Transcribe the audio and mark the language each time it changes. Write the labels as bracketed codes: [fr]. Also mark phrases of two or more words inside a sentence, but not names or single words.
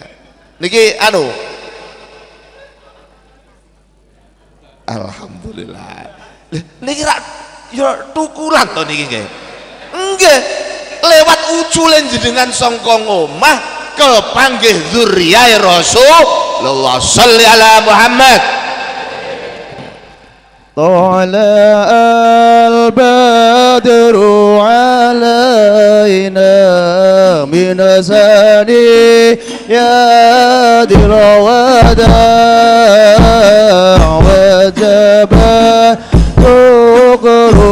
[jv] Niki anu alhamdulillah. Niki rak ya tukulan to niki nggih. Nggih, lewat ucule jenengan sangka omah kepanggih dzurriyae Rasulullah [ar] صل على محمد. طلع البدر علينا من ثنيات الوداع وجب الشكر